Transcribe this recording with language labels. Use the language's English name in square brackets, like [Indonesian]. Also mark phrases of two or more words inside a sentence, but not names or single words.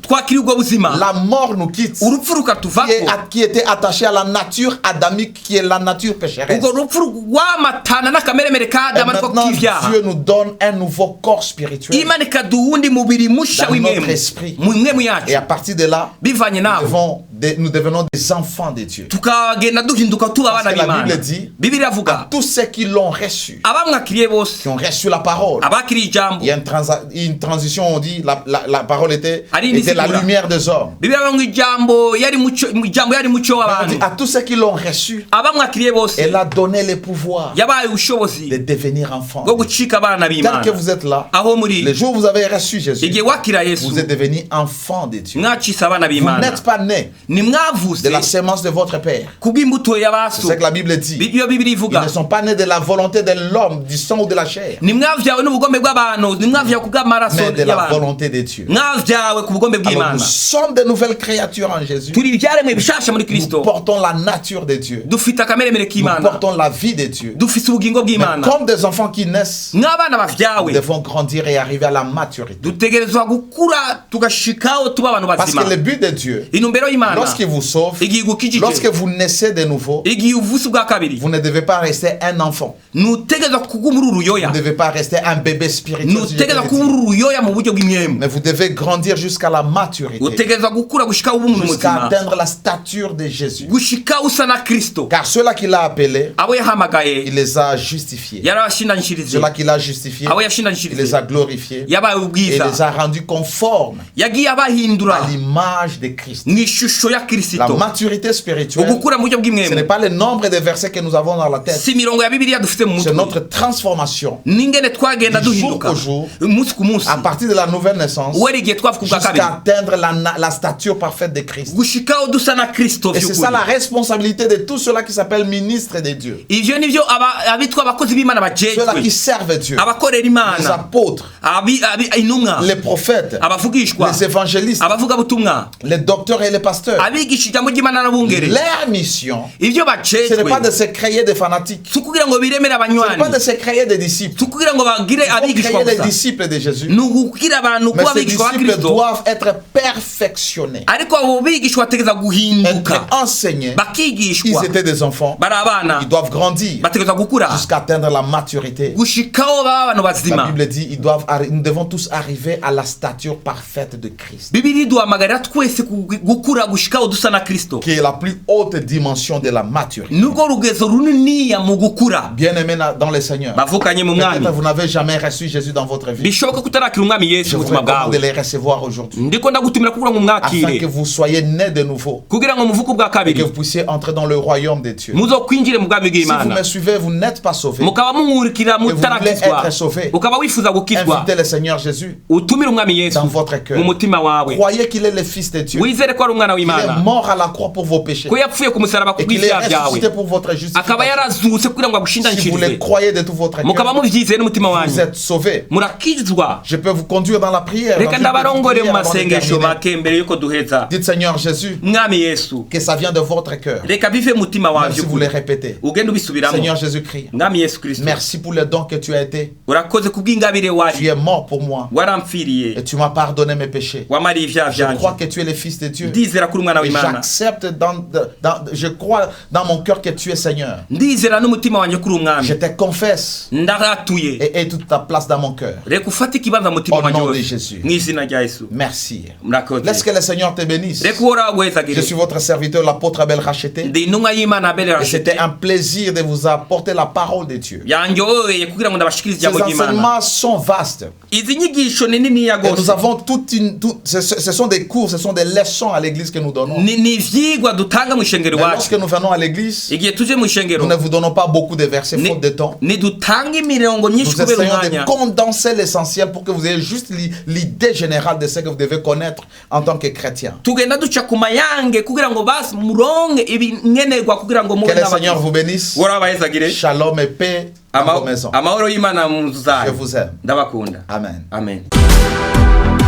[French] La mort nous quitte, qui était attachée à la nature adamique, qui est la nature pécheresse. Et maintenant Dieu nous donne un nouveau corps spirituel dans notre esprit. Et à partir de là, nous devons nous devenons des enfants de Dieu. [Rundi] tukagenda duhinduka tuba abana [French] Parce que la [Rundi] b'Imana. [French] Bible dit, [Rundi] Bibiliya [French] à [Rundi] avuga [French] tous ceux qui l'ont reçu, [Rundi] abamwakiriye bose, [French] qui ont reçu la parole. [Rundi] abakiriye ijambo. [French] Il y a une transition, on dit, la parole était [Rundi] Ari [French] la [Rundi] nisikura. [French] lumière des hommes. [Rundi] Bibiliya avuga ngo ijambo yari muco [French] On dit, [Rundi] w'abantu. [French] à tous ceux qui l'ont reçu, [Rundi] Abamwakiriye bose [French] elle a donné le pouvoir [Rundi] yabaye [French] de [Rundi] ubushobozi [French] devenir enfant. [Rundi] bwo gucika abana [French] Tel [Rundi] b'Imana. [French] que vous êtes là, [Rundi] Aho muri [French] le jour où vous avez reçu Jésus, [Rundi] igihe wakira Yesu [French] vous êtes devenu enfant de Dieu. [Rundi] mwacise abana [French] Vous [Rundi] b'Imana. [French] n'êtes pas né [Rundi] Nimwavuze [French] de la sémence de votre père. [Rundi] kubw'imbuto [French] C'est [Rundi] y'abaso. [French] ce que la Bible dit. [Rundi] Iyo Bibiliya [French] Ils [Rundi] ivuga [French] ne sont pas nés de la volonté de l'homme, du sang ou de la chair, [Rundi] nimwavyawe n'ubugombe bw'abantu, nimwavyawe kubw'amaraso [French] mais de la [Rundi] y'abantu, [French] volonté de Dieu. [Rundi] mwavyawe ku bugombe [French] Alors [Rundi] bw'Imana. [French] nous sommes de nouvelles créatures en Jésus. [Rundi] Turi ivyaremwe bishasha muri [French] Nous [Rundi] Kristo. [French] portons la nature de Dieu. [Rundi] Dufite akameremere [French] Nous [Rundi] k'Imana. [French] portons la vie de Dieu. [Rundi] Dufise ubugingo [French] Mais [Rundi] bw'Imana. [French] comme des enfants qui naissent, [Rundi] Nk'abana [French] nous [Rundi] bavyawe [French] devons grandir et arriver à la maturité. [Rundi] dutegerezwa gukura tugashikaho tuba abantu [French] Parce [Rundi] bazima. [French] que le but de Dieu, [Rundi] Intumbero y'Imana [French] lorsqu'il vous sauve, [Rundi] igihe igukijije, [French] lorsque vous naissez de nouveau, [Rundi] igihe uvutse ubwa kabiri, [French] vous ne devez pas rester un enfant. [Rundi] ntutegerezwa kuguma uri uruyoya, [French] Vous ne devez pas rester un bébé spirituel. si je peux [Rundi] ntutegerezwa [French] le [Rundi] kuba [French] dire. [Rundi] uri uruyoya mu buryo bw'imyemwe. [French] Mais vous devez grandir jusqu'à la maturité, [Rundi] Utegerezwa gukura gushika uba umuntu [French] jusqu'à [Rundi] muzima, [French] atteindre la stature de Jésus. [Rundi] gushika usa na Kristo. [French] Car ceux-là qu'il a appelés, [Rundi] Abo yahamagaye [French] il les a justifiés. [Rundi] yarabashindanishirije, [French] Ceux-là qu'il a justifiés, [Rundi] abo [French] il [Rundi] yashindanishirije [French] les a glorifiés [Rundi] yabaye [French] et [Rundi] ubwiza, [French] les a rendus conformes [Rundi] yagiye abahindura [French] à l'image de Christ. [Rundi] mu ishusho ya [French] La [Rundi] Kristo. [French] maturité spirituelle, [Rundi] Ugukura mu buryo [French] ce n'est [Rundi] bw'imwemwe [French] pas le nombre de versets que nous avons dans la tête, [Rundi] si mirongo ya Bibiliya dufite mu [French] c'est [Rundi] mutwe, [French] notre transformation [Rundi] n'ingene twagenda [French] du jour [Rundi] duhinduka [French] au jour, [Rundi] umunsi ku munsi, [French] à partir de la nouvelle naissance, [Rundi] uwera igihe twavuka ubwa kabiri, [French] jusqu'à atteindre la stature parfaite de Christ. [Rundi] gushikaho dusa na Kristo [French] Et c'est ça [Rundi] vy'ukuri. [French] la responsabilité de tous ceux-là qui s'appellent ministres de Dieu. [Rundi] Ivyo nivyo abitwa abakozi b'Imana [French] Ceux-là qui [Rundi] bajejwe, [French] servent Dieu. [Rundi] abakorera [French] Les [Rundi] Imana, [French] apôtres, [Rundi] intumwa, [French] les prophètes, [Rundi] abavugishwa, [French] les évangélistes, [Rundi] abavugabutumwa, [French] les docteurs et les pasteurs. [Rundi] abigisha ijambo ry'Imana n'abungere. [French] Leur mission, [Rundi] Ivyo [French] ce n'est pas [Rundi] bajejwe [French] de se créer des fanatiques. [Rundi] si ukugira ngo biremere [French] Ce n'est pas [Rundi] abanywanyi, [French] de se créer des disciples. [Rundi] si ukugira ngo bagire [French] Il faut [Rundi] abigishwa [French] créer les [Rundi] gusa, [French] disciples de Jésus. [Rundi] ni ukugira abantu [French] Mais [Rundi] kuba [French] ces [Rundi] abigishwa ba [French] disciples [Rundi] Kristo, [French] doivent être perfectionnés, [Rundi] ariko abo bigishwa bategereza [French] être [Rundi] guhinduka, [French] enseignés. [Rundi] bakigishwa, [French] Ils étaient des enfants. [Rundi] bari abana, [French] Ils doivent grandir [Rundi] bategereza gukura [French] jusqu'à atteindre la maturité. [Rundi] gushikaho baba abantu [French] La [Rundi] bazima. [French] Bible dit nous devons tous arriver à la stature parfaite de Christ, [Rundi] Bibiliya iduhamagarira twese gukura gushikaho dusa na Kristo, [French] qui est la plus haute dimension de la maturité. [Rundi] nurwo rugezo runiniya mu gukura. [French] Bien-aimés dans le Seigneur, [Rundi] Bavukanye mu mwami, [French] peut-être vous n'avez jamais reçu Jésus dans votre vie. [Rundi] bishoboka kutarakira umwami Yesu [French] Je [Rundi] mu [French] vous [Rundi] buzima [French] recommande de [Rundi] bwawe, [French] les recevoir aujourd'hui, [Rundi] ndiko ndagutumira kugira ngo [French] afin que [Rundi] mwakire, [French] vous soyez nés de nouveau [Rundi] kugira ngo muvuke ubwa [French] et que [Rundi] kabiri, [French] vous puissiez entrer dans le royaume de Dieu. [Rundi] muzokwinjire mu bwami [French] Si vous [Rundi] bw'Imana. [French] me suivez, vous n'êtes pas sauvés. [Rundi] Mukaba munkurikira [French] voulez [Rundi] mutarakizwa, [French] être sauvé, [Rundi] ukaba wifuza gukizwa, [French] Invitez le Seigneur Jésus [Rundi] utumire umwami Yesu [French] dans votre cœur. [Rundi] mu mutima wawe, [French] Croyez qu'il est le Fils de Dieu. [Rundi] wizere ko ari umwana [French] Il est [Rundi] w'Imana, [French] mort à la croix pour vos péchés [Rundi] ko yapfuye ku musaraba [French] et qu'il est [Rundi] kubw'ivyaha byawe, [French] ressuscité pour votre [Rundi] akaba [French] justification. [Rundi] yarazutse kugira ngo [French] Si vous le [Rundi] agushindanishirize, [French] croyez de tout votre [Rundi] mukaba [French] cœur, [Rundi] muvyizeye n'umutima [French] vous [Rundi] wanyu, [French] êtes sauvés. [Rundi] murakizwa. [French] Je peux vous conduire dans la prière. [Rundi] Reka [French] dans une [Rundi] ndabarongore [French] petite [Rundi] mu [French] prière avant de [Rundi] masengesho [French] terminer. [Rundi] make mbere yuko duheza. [French] Dites Seigneur Jésus, [Rundi] Mwami Yesu, [French] que ça vient de votre cœur. [Rundi] reka bive mu mutima wawe [French] Même si vous [Rundi] by'ukuri, [French] le répétez. [Rundi] ugende ubisubiramo. [French] Seigneur Jésus-Christ, [Rundi] Mwami Yesu Kristo, [French] merci pour le don que tu as été. [Rundi] urakoze kubw'ingabire [French] Tu [Rundi] wari, [French] es mort pour moi [Rundi] warampfiriye, [French] et tu m'as pardonné mes péchés. [Rundi] wamariye ivyaha [French] Je crois [Rundi] vyanje, [French] que tu es le Fils de Dieu. [Rundi] ndizera kuri umwana [French] Et [Rundi] w'Imana, [French] j'accepte je crois dans mon cœur que tu es Seigneur. [Rundi] ndizera n'umutima wanjye kuri umwami, [French] Je te confesse [Rundi] ndaratuye, [French] et aie toute ta place dans mon cœur. [Rundi] reka ufate ikibanza mu mutima [French] Au [Rundi] wanjye [French] nom de [Rundi] wose, [French] Jésus. [Rundi] mu izina rya Yesu. [French] Merci. [Rundi] Murakoze. [French] Laisse que le Seigneur te bénisse. [Rundi] Reka uhoraho [French] Je [Rundi] aguhezagire. [French] suis votre serviteur, l'apôtre Abel Racheté. [Rundi] Ndi intumwa y'Imana Abel [French] Et [Rundi] Rashid, [French] c'était un plaisir de vous apporter la parole de Dieu. [Rundi] yanjyoheye kugira ngo ndabashikirize [French] Ces [Rundi] ijambo ry'Imana. [French] enseignements sont vastes. [Rundi] Izi nyigisho ni niniya [French] Et nous [Rundi] gose, [French] avons ce sont des cours, ce sont des leçons à l'église que nous donnons. [Rundi] ni ivyigwa dutanga mu ishengero [French] Mais [Rundi] iwacu. [French] lorsque nous venons à l'église, [Rundi] Igihe tuje mu ishengero, [French] nous ne vous donnons pas beaucoup de versets faute de temps. [Rundi] ntidutanga imirongo myinshi [French] Nous [Rundi] kubera [French] essayons [Rundi] umwanya, [French] de condenser l'essentiel pour que vous ayez juste l'idée générale de ce que vous devez connaître en tant que chrétien. [Rundi] tugenda duca ku mayange kugira ngo basi muronke ibinkenerwa kugira ngo mube [French] Que le Seigneur vous bénisse. [Rundi] uhoraho abahezagire. [French] Shalom et paix à vos maisons. [Rundi] Amahoro y'Imana mu nzu [French] Je [Rundi] zanyu. [French] vous aime. [Rundi] Ndabakunda. [French] Amen. [Rundi] Amen.